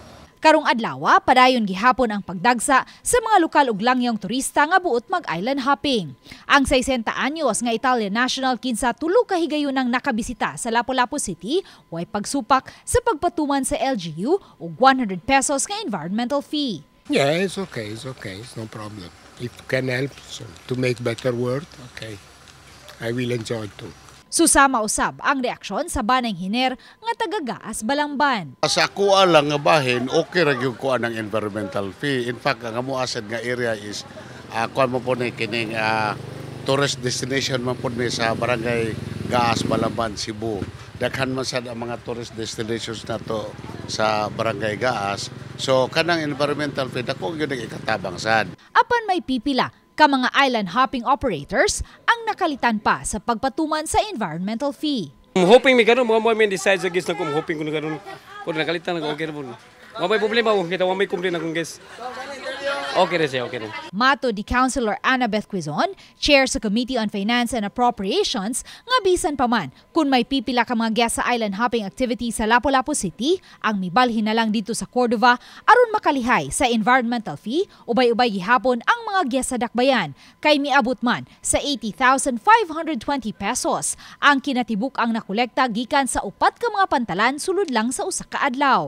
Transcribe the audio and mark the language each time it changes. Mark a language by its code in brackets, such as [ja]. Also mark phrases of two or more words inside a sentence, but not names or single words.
[ceb] Karong adlaw, padayon gihapon ang pagdagsa sa mga lokal ug langyong turista nga buot mag- [en] island hopping. [ceb] Ang 60 anyos nga [en] Italian national [ceb] kinsa tulo ka higayunang nakabisita sa Lapu-Lapu City way pagsupak sa pagpatuman sa LGU ug 100 pesos nga [en] environmental fee. Yeah, it's okay. It's no problem. If can help to make better world, okay. I will enjoy too. [ceb] Susama usab ang reaksyon sa banang hiner nga taga-Gaas Balamban. Sa kuha lang nga bahin, okay ra gyud kuha ng [en] environmental fee. In fact, [ceb] ang amo asad nga area is kuha mo po ni kining [en] tourist destination [ceb] man po ni sa barangay Gaas Balamban, Cebu. Daghan man sad ang mga [en] tourist destinations [ceb] nato sa barangay Gaas. So kanang [en] environmental fee [ceb] dako gyud ang ikatabang sad. Apan may pipila ka mga [en] island hopping operators [ceb] ang nakalitan pa sa pagpatuman sa [en] environmental fee. [ceb] Hoping mi karon mga mo decide sa guest na hoping ko na karon ko nakalitan na okay ra po. May problema ko kita may complain akong guest. Okay rin siya, okay rin. Mato di Councilor Annabeth Quizon, Chair sa Committee on Finance and Appropriations, nga bisan pa man kung may pipila ka mga guest sa [en] island hopping activity [ceb] sa Lapu-Lapu City, ang mibalhin na lang dito sa Cordova aron makalihay sa [en] environmental fee, [ceb] ubay-ubay gihapon ang mga guest sa Dakbayan, kay miabot man sa 80,520 pesos ang kinatibuk ang nakolekta gikan sa upat ka mga pantalan sulod lang sa usa ka adlaw.